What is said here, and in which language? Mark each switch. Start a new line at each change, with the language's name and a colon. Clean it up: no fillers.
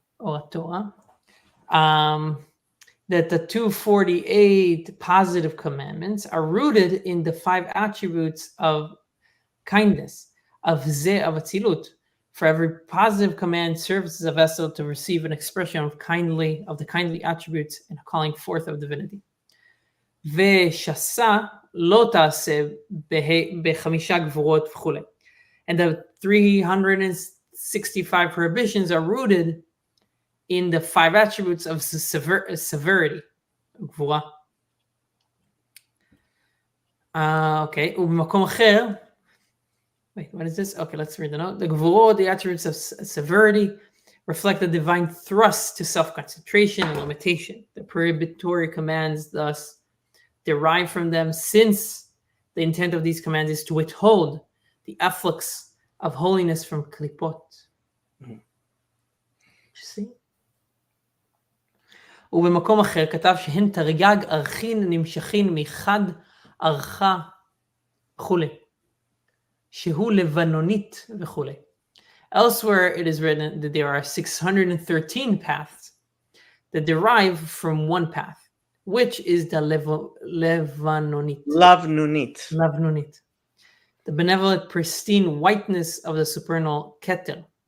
English: or Torah, that the 248 positive commandments are rooted in the 5 attributes of kindness, of Zeh, of Atzilut. For every positive command serves as a vessel to receive an expression of the kindly attributes and a calling forth of divinity.
Hebrew: ושסה לא תעשה ב5 גבורות וכו'.
English: And the 365 prohibitions are rooted in the 5 attributes of severity. גבורה. Okay,
Hebrew: ובמקום אחר,
English: wait, what is this? Okay, let's read the note. The gvurot, the attributes of severity, reflect the divine thrust to self-concentration and limitation. The prohibitory commands thus derive from them, since the intent of these commands is to withhold the efflux of holiness from klipot. You see?
Hebrew: ובמקום אחר כתב שהן תרי"ג ערכין נמשכין מחד ערכה וכולי. שהוא לבנונית וכולי.
English: Elsewhere it is written that there are 613 paths that derive from one path, which is the Levanonit. Lavnunit. The benevolent, pristine whiteness of the supernal Keter.